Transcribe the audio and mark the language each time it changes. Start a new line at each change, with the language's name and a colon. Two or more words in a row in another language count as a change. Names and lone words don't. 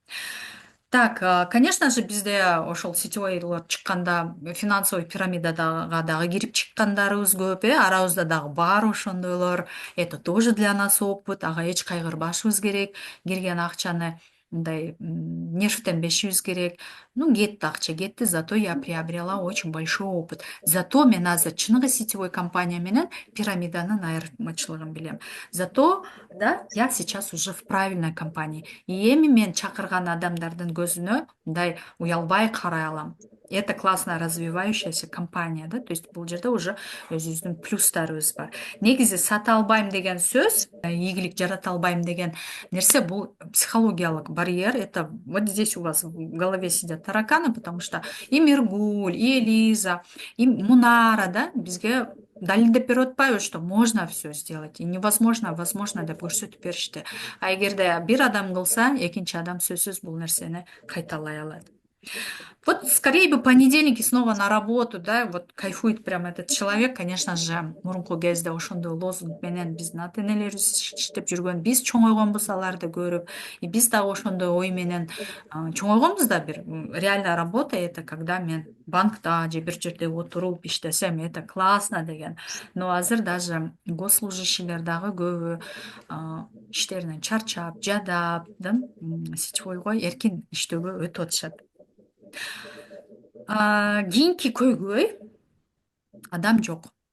Russian: Так, конечно же,
Kyrgyz: бизде ошол сетевойлор чыкканда финансовый пирамидага дагы кирип чыккандарыбыз көп, арабызда дагы бар ошондойлор.
Russian: Это тоже для нас опыт,
Kyrgyz: ага эч кайгырбашыбыз керек. Кирген акчаны мындай нервтенбешибиз керек. Ну, кетти акча, кетти,
Russian: зато я приобрела очень большой опыт.
Kyrgyz: Зато мен азыр чыныгы сетевой компания менен пирамиданын айырмачылыгын билем.
Russian: Зато, да, я сейчас уже в правильной компании.
Kyrgyz: И эми мен чакырган адамдардын көзүнө мындай уялбай карай алам.
Russian: Это классная развивающаяся компания, да, то есть
Kyrgyz: бул жерде
Russian: уже
Kyrgyz: өзүбүздүн плюстарыбыз бар. Негизи сата албайм деген сөз, ийгилик жарата албайм деген нерсе бул психологиялык барьер.
Russian: Это вот здесь у вас в голове сидят тараканы, потому что и Миргуль, и Элиза, и Мунара, да,
Kyrgyz: бизге далилдеп берип атпайбы,
Russian: что можно все сделать, и невозможно возможно
Kyrgyz: деп көрсөтүп беришти. А эгерде бир адам кылса, экинчи адам сөзсүз бул нерсени кайталай алат.
Russian: Вот скорее бы понедельник и снова на работу, да, вот кайфует прям этот человек, конечно же,
Kyrgyz: мурунку кезде ошондой лозунг менен биздин ата энелерибиз иштеп жүргөн, биз чоңойгонбуз аларды көрүп, и биз дагы ошондой ой менен чоңойгонбуз да бир.
Russian: Реальная работа это когда
Kyrgyz: мен банкта же бир жерде отуруп иштесем,
Russian: это классно деген.
Kyrgyz: Но азыр даже госслужащийлер дагы көбү иштеринен чарчап, жадап, да, сетевойго эркин иштөөгө өтүп атышат. Кийинки көйгөй адам жок.